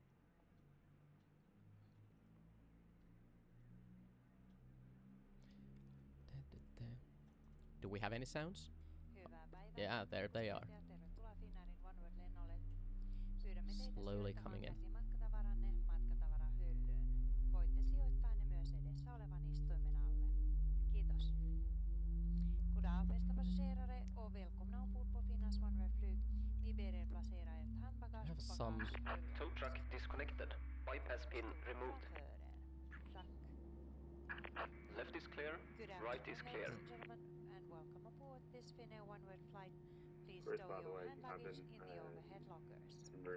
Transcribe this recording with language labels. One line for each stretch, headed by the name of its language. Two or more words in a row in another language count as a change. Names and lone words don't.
English: Do we have any sounds? Yeah, there they are. Slowly coming in.
Finnish: Voitte sijoittaa ne myös edessä olevan istuimen alle. Kiitos.
Swedish: Goedendag beste passagerare och välkomna ombord på Finlands OneWeb-flyg. Vi ber er placera ert handbagage
English: have
Swedish: på
English: some
Swedish: bagagerummet.
English: Tow truck disconnected. Bypass pin removed.
Swedish: Tack.
English: Left is clear. Good Right is afternoon, clear. ladies and gentlemen, and welcome aboard this Finnair OneWeb flight. Please Chris, stow by the your way, hand you luggage haven't, in the overhead lockers. Marie